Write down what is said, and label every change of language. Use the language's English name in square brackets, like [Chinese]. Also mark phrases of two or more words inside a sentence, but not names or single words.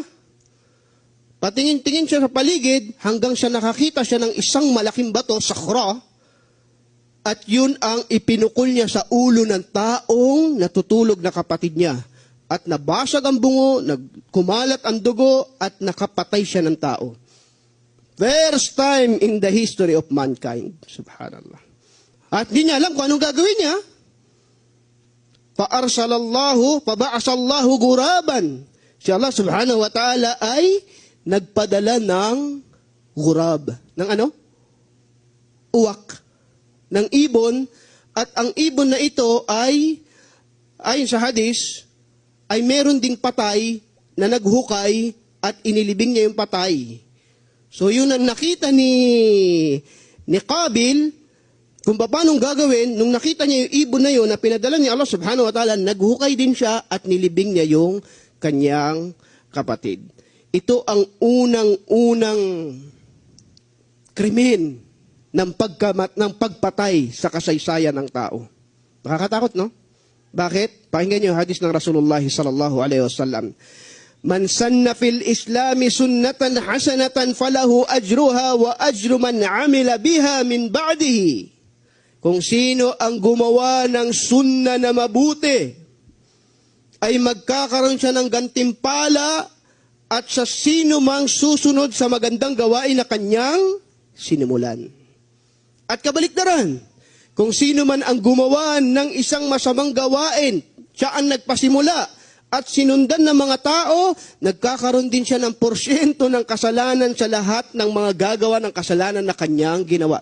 [Filipino] Patingin-tingin siya sa paligid hanggang siya nakakita siya ng isang malaking bato, sakhra, at yun ang ipinukol niya sa ulo ng taong natutulog na kapatid niya. At nabasag ang bungo, kumalat ang dugo, at nakapatay siya ng tao. [English] First time in the history of mankind. [Filipino] Subhanallah. At di niya alam kung anong gagawin niya. [Arabic] فبعث الله غرابا. [Filipino] Si Allah [Arabic] سبحانه وتعالى [Filipino] ay nagpadala ng gurab. Ng ano? Uwak. Ng ibon. At ang ibon na ito ay, ayon sa hadis, ay meron ding patay na naghukay at inilibing niya yung patay. So yun ang nakita ni Qabil, kung paano gagawin, nung nakita niya yung ibon na yun na pinadala ni Allah [Arabic] سبحانه وتعالى, [Filipino] naghukay din siya at nilibing niya yung kanyang kapatid. Ito ang unang-unang krimen ng pagpatay sa kasaysayan ng tao. Nakakatakot, no? Bakit? Pakinggan niyo hadis ng Rasulullah [Arabic] صلى الله عليه وسلم. من سن في الإسلام سنة حسنة فله أجرها وأجر من عمل بها من بعده. [Filipino] Kung sino ang gumawa ng sunna na mabuti, ay magkakaroon siya ng gantimpala at sa sino mang susunod sa magandang gawain na kanyang sinimulan. At kabaliktaran, kung sino man ang gumawa ng isang masamang gawain, siya ang nagpasimula at sinundan ng mga tao, nagkakaroon din siya ng porsyento ng kasalanan sa lahat ng mga gagawa ng kasalanan na kanyang ginawa.